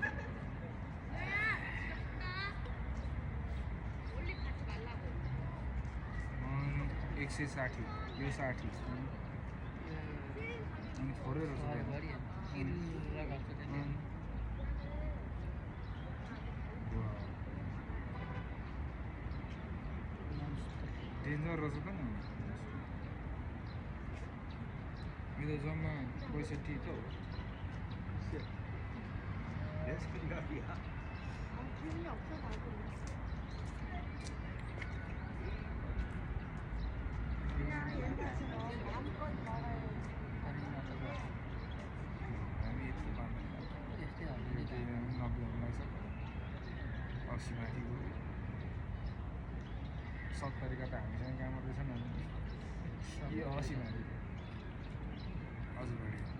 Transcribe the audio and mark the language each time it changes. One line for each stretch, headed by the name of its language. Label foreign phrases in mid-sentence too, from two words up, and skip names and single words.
Nepali: 160 यो 60 अनि थोरै रहेछ डेन्जर रहेछ त नि यो त जम्मा 65 त हो
Korean: 재미없어 나도. 그냥 얘같이 너 마음껏 말해.
Nepali: हामी यति पाउँदैन यस्तै हल्लिँदै त्यही 90 लाग्छ 80 माथि गयो 70 का त हामीसँग काम गर्दैछन् अनि यो 80 माथि हजुर बढी